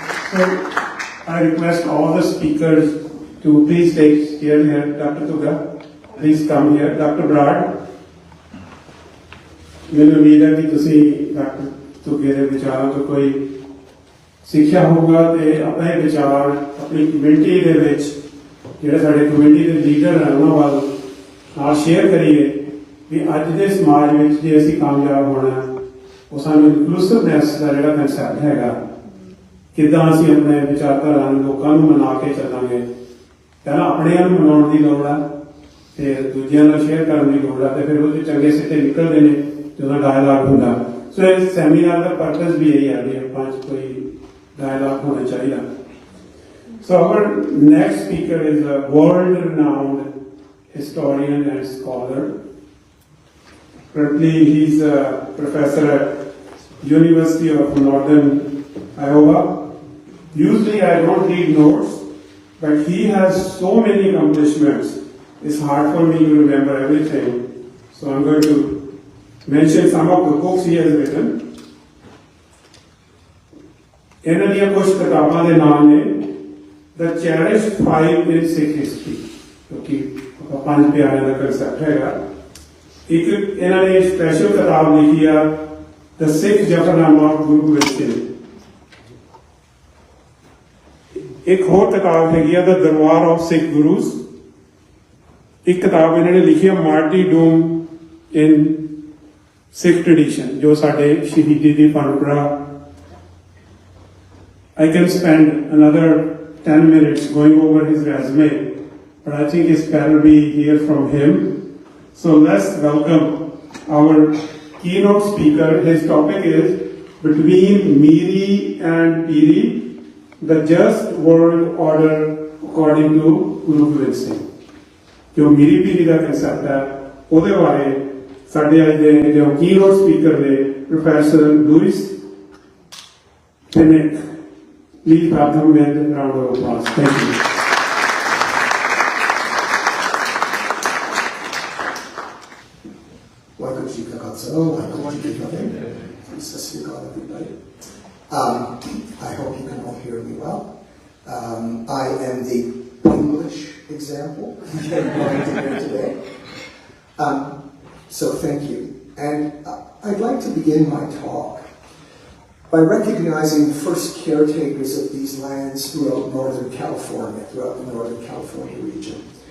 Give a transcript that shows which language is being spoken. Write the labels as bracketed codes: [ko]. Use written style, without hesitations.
[en] So, I request all the speakers to please take chair here. Dr. Kuda, please come here. Dr. [pa] Brad, ਮੈਨੂੰ ਉਮੀਦ ਹੈ ਕਿ ਤੁਸੀਂ doctor ਤੁਗੇ ਦੇ ਵਿਚਾਰਾਂ ਤੋਂ ਕੋਈ ਸਿੱਖਿਆ ਹੋਊਗਾ ਤੇ ਆਪਣੇ ਵਿਚਾਰ ਆਪਣੀ ਕਮਿਊਨਿਟੀ ਦੇ ਵਿੱਚ ਜਿਹੜੇ ਸਾਡੇ ਕਮਿਊਨਿਟੀ ਦੇ ਲੀਡਰ ਹਨ ਉਹਨਾਂ ਵੱਲ ਨਾਲ ਸ਼ੇਅਰ ਕਰੀਏ ਵੀ ਅੱਜ ਦੇ ਸਮਾਜ ਵਿੱਚ ਜੇ ਅਸੀਂ ਕਾਮਯਾਬ ਹੋਣਾ, ਉਹ ਸਾਨੂੰ ਇਨਕਲੂਸਿਵਨੈਸ ਦਾ ਜਿਹੜਾ ਕਨਸੈਪਟ ਹੈਗਾ, ਕਿੱਦਾਂ ਅਸੀਂ ਆਪਣੇ ਵਿਚਾਰਧਾਰਾ ਨੂੰ ਲੋਕਾਂ ਨੂੰ ਮਨਾ ਕੇ ਚੱਲਾਂਗੇ। ਪਹਿਲਾਂ ਆਪਣਿਆਂ ਨੂੰ ਮਨਾਉਣ ਦੀ ਲੋੜ ਆ, ਫਿਰ ਦੂਜਿਆਂ ਨਾਲ ਸ਼ੇਅਰ ਕਰਨ ਦੀ ਲੋੜ ਆ, ਤੇ ਫਿਰ ਉਹਦੇ ਚੰਗੇ ਸਿੱਟੇ ਨਿਕਲਦੇ ਨੇ ਜਦੋਂ ਡਾਇਲਾਗ ਹੁੰਦਾ। ਸੋ ਇਸ ਸੈਮੀਨਾਰ ਦਾ ਪਰਪਸ ਵੀ ਇਹੀ ਹੈ ਵੀ ਆਪਾਂ 'ਚ ਕੋਈ ਡਾਇਲਾਗ ਹੋਣਾ ਚਾਹੀਦਾ। [en] So our next speaker is a world-renowned historian and scholar. Currently, he's a professor at University of Northern Iowa. Usually, I don't read notes, but he has so many accomplishments. It's hard for me to remember everything. So I'm going to mention some of the books he has written. [pa] ਇਹਨਾਂ ਦੀਆਂ ਕੁਝ ਕਿਤਾਬਾਂ ਦੇ ਨਾਮ ਨੇ The Cherished Five in Sikh History, ਕਿਉਂਕਿ ਪੰਜ ਪਿਆਰਿਆਂ ਦਾ ਕਨਸੈਪਟ ਹੈਗਾ। ਇੱਕ ਇਹਨਾਂ ਨੇ ਸਪੈਸ਼ਲ ਕਿਤਾਬ ਲਿਖੀ ਆ The Sikh Zafarnama of Guru Gobind Singh। ਇੱਕ ਹੋਰ ਕਿਤਾਬ ਹੈਗੀ ਆ The Darbar of Sikh Gurus। ਇੱਕ ਕਿਤਾਬ ਇਹਨਾਂ ਨੇ ਲਿਖੀ ਆ Martyrdom in Sikh Tradition, ਜੋ ਸਾਡੇ ਸ਼ਹੀਦੀ ਦੀ ਪਰੰਪਰਾ। [en] I can spend another 10 minutes going over his resume, but I think it's better we hear from him. So let's welcome our keynote speaker. His topic is Between Miri and Piri, the Just World Order According to Guru Gobind Singh. [hi] जो मीरी पीरी का concept है [pa] ਉਹਦੇ ਬਾਰੇ ਸਾਡੇ ਅੱਜ ਦੇ ਜੋ ਕੀਨੋਟ speaker ਨੇ professor Louis ਟੈਨਿਕ [en] please welcome with round of applause thank you [pa] Waheguru ji ਕਾ ਖਾਲਸਾ ਵਾਹਿਗੁਰੂ ਜੀ ਕੀ ਫਤਿਹ ਸਤਿ ਸ੍ਰੀ ਅਕਾਲ everybody. [en] I hope you can all hear me well. I am the English example I'm going to hear today. So thank you. And I'd like to begin my talk by recognizing the first caretakers of these lands throughout Northern California, throughout the Northern California region.